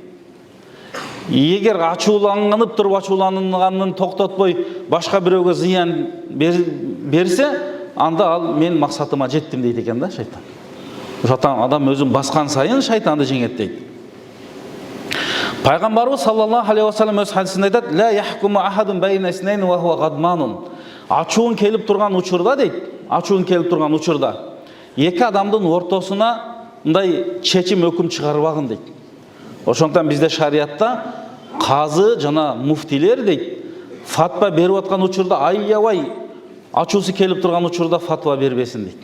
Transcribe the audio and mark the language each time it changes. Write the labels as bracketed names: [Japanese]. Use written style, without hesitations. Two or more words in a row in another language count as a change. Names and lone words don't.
[Kyrgyz] Эгер ачууланып туруп ачууланганын токтотпой башка бирөөгө зыян берсе, анда ал мен максатыма жеттим дейт экен да шайтан. Ошондон адам өзүн баскан сайын шайтанды жеңет дейт. Пайгамбарыбыз [Arabic] صلى الله عليه وسلم [Kyrgyz] өз хадисинде айтат: [Arabic] "لا يحكم أحد بين اثنين وهو غضبان." [Kyrgyz] Ачуун келип турган учурда дейт, ачуун келип турган учурда эки адамдын ортосуна мындай чечим өкүм чыгарбагын дейт. Ошондон бизде шариатта казы жана муфтилер дейт, фатва берип аткан учурда аябай ачуусу келип турган учурда фатва бербесин дейт.